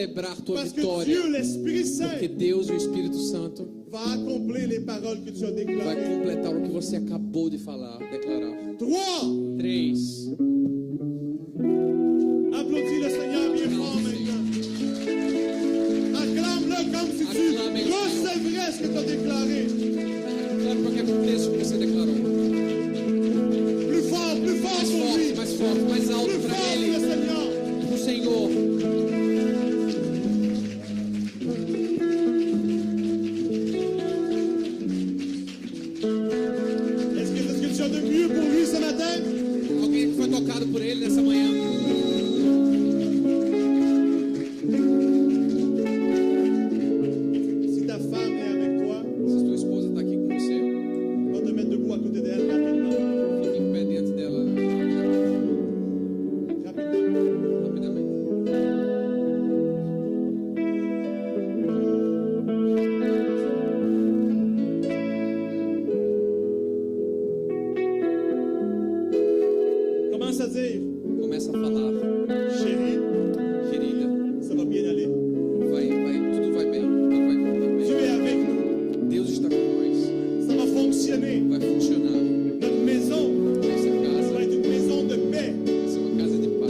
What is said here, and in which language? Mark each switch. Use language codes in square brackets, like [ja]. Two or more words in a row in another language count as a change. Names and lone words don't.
[pt] declarar tua [fr] Parce que [pt] vitória. [fr] Dieu, l'Esprit [pt] Porque [fr] Saint, [pt] Deus, o Espírito Santo, [fr] va accomplir les paroles que tu as [pt] vai [fr] déclarées. [pt] completar o que você acabou de falar, declarar. 3. 3. [fr] Applaudis le Seigneur bien fort maintenant. Acclame-le comme si tu Acclame-le. recevrais ce que tu as déclaré. [pt] Claro, para que aconteça o que você declarou. [fr] Plus fort pour lui. [pt] Mais forte, mais alto [fr] Plus [pt] para [fr] fort pour [pt] Ele, [fr] le Seigneur. [pt] para o Senhor. [fr] Est-ce que tu as de mieux pour lui ce matin? [pt] Alguém que foi tocado por Ele nessa manhã? [fr] Si ta femme est avec toi, [pt] Se tua esposa está aqui com você, [fr] va te mettre debout à côté d'elle rapidement. [pt] fique em pé diante dela [fr] Rapidement. [pt] rapidamente. [fr] Commence à dire, [pt] Começa a falar, [fr] chérie, [pt] querida, [fr] ça va bien aller. [pt] tudo vai bem, tudo vai correr [fr] Tu [pt] bem. [fr] es avec nous. [pt] Deus está com nós, [fr] Ça va fonctionner. [pt] vai funcionar. [fr] Notre maison [pt] Nossa casa [fr] va être une maison de paix, [pt] vai ser uma casa de paz,